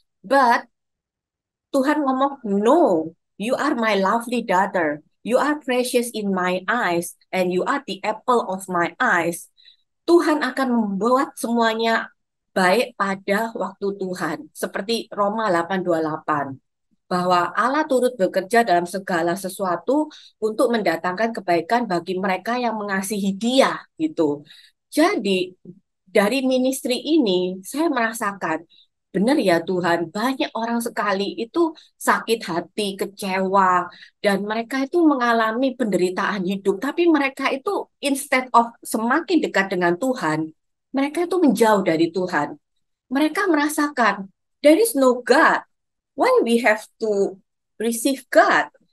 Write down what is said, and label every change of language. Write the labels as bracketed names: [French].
[English] But [Indonesian] Tuhan ngomong, [English] no, you are my lovely daughter. You are precious in my eyes, and you are the apple of my eyes. [Indonesian] Tuhan akan membuat semuanya baik pada waktu Tuhan. Seperti Roma 8:28. Bahwa Allah turut bekerja dalam segala sesuatu untuk mendatangkan kebaikan bagi mereka yang mengasihi Dia, gitu. Jadi, dari ministry ini, saya merasakan, benar ya Tuhan, banyak orang sekali itu sakit hati, kecewa, dan mereka itu mengalami penderitaan hidup. Tapi mereka itu [English] instead of [Indonesian] semakin dekat dengan Tuhan, mereka itu menjauh dari Tuhan. Mereka merasakan, [English] there is no God. Why we have to receive God?